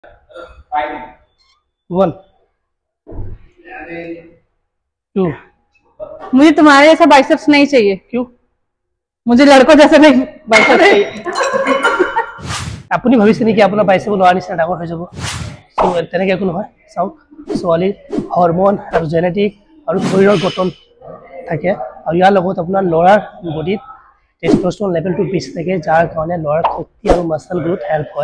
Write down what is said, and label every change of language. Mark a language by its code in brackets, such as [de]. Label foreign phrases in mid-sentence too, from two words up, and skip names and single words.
[hi] 1 2 मुझे तुम्हारे ऐसा बाइसेप्स नहीं चाहिए। क्यों? मुझे लड़कों जैसा नहीं बाइसेप्स चाहिए। [as] আপুনি ভাবিছে নেকি আপোনাৰ বাইচেপ লোৱাৰ নিচিনা ডাঙৰ হৈ যাব? সো তেনেকৈ একো নহয়। চাওক, ছোৱালীৰ হৰমন আৰু জেনেটিক আৰু শৰীৰৰ গঠন থাকে, আৰু ইয়াৰ লগত আপোনাৰ ল'ৰাৰ বডিত [en] testosterone level [as] বেছি থাকে, যাৰ কাৰণে ল'ৰাৰ শক্তি আৰু [en] muscle growth help [as] হয়।